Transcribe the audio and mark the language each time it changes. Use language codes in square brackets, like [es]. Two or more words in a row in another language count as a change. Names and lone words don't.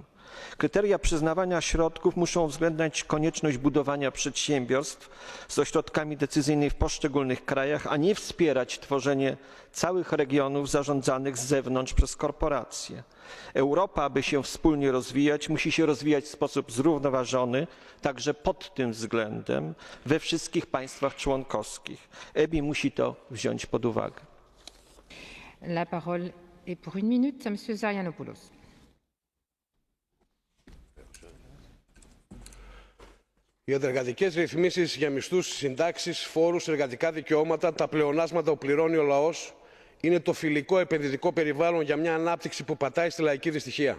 [pl] Kryteria przyznawania środków muszą uwzględniać konieczność budowania przedsiębiorstw z ośrodkami decyzyjnymi w poszczególnych krajach, a nie wspierać tworzenie całych regionów zarządzanych z zewnątrz przez korporacje. Europa, aby się wspólnie rozwijać, musi się rozwijać w sposób zrównoważony, także pod tym względem we wszystkich państwach członkowskich. EBI musi to wziąć pod uwagę. [fr] La parole est pour 1 minute à Monsieur Zarianopoulos. [el] Οι αντεργατικές ρυθμίσεις για μισθούς, συντάξεις, φόρους, εργατικά δικαιώματα, τα πλεονάσματα που πληρώνει ο λαός είναι το φιλικό επενδυτικό περιβάλλον για μια ανάπτυξη που πατάει στη λαϊκή δυστυχία.